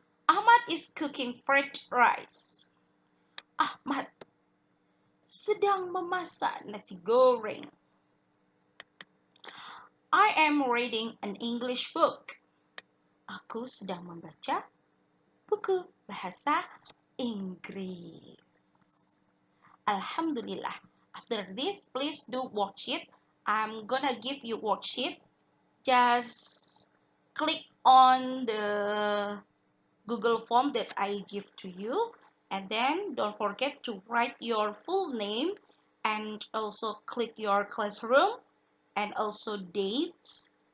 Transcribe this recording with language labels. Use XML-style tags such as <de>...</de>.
<en>Ahmad is cooking fried rice.</en> <id>Ahmad sedang memasak nasi goreng.</id> <en>I am reading an English book.</en> <id>Aku sedang membaca buku bahasa Inggris. Alhamdulillah.</id> <en>After this, please do worksheet. I'm gonna give you worksheet. Just click on the Google form that I give to you. And then don't forget to write your full name and also click your classroom and also dates.</en>